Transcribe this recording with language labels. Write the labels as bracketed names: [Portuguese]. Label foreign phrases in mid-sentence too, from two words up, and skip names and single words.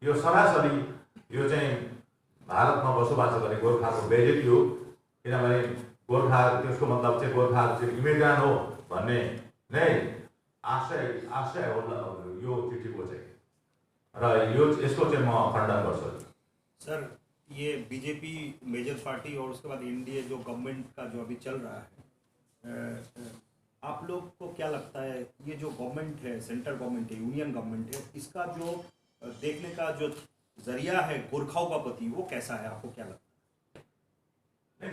[Nepali] यो सरासरी यो चाहिँ भारतमा बसोबास गर्ने गोर्खाको बेइज्जती हो, किनभने गोर्खा त्यसको मतलब चाहिँ गोर्खाहरू चाहिँ इमिग्रान्ट हो भन्ने नै आशय हो यो चिठीको चाहिँ, र यसको चाहिँ म खण्डन गर्छु। [Hindi] सर, ये बीजेपी [English] major party [Hindi] और उसके बाद एनडीए जो गवर्नमेंट का जो अभी चल रहा है, आप लोग को क्या लगता है ये जो गवर्नमेंट है, [English] central government [Hindi] है, [English] union government [Hindi] है, इसका जो देखने का जो जरिया है गोरखाओं का प्रति वो कैसा है, आपको क्या लगता है?